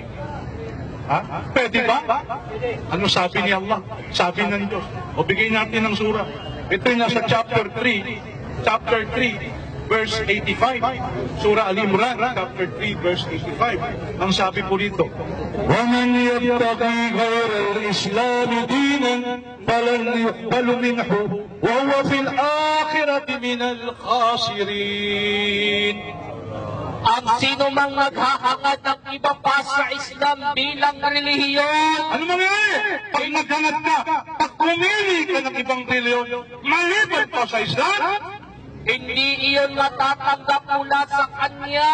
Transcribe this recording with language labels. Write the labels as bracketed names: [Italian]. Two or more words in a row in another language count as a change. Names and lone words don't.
[Filipino] Ha? Pwede ba? Ano sabi ni Allah? Sabi ng Diyos. O bigay natin ng surah. Ito yung nasa chapter 3. Chapter 3, verse 85. Surah Al-Imran, chapter 3, verse 85. Ang sabi po rito, [Arabic] وَمَنْ يَبْتَغِي غَيْرَ الْإِسْلَامِ دِينًا فَلَنْ يُقْبَلُ مِنْهُ وَهُوَ فِي الْآخِرَةِ مِنَ الْخَاسِرِينَ. [Filipino] Ang sino mang naghahangad ng iba pa sa Islam bilang relihiyon, Ano mangyayari? Pag naghangat ka, pag pumili ka ng ibang reliyon, maliban pa sa Islam, hindi iyon matatanggap mula sa kanya.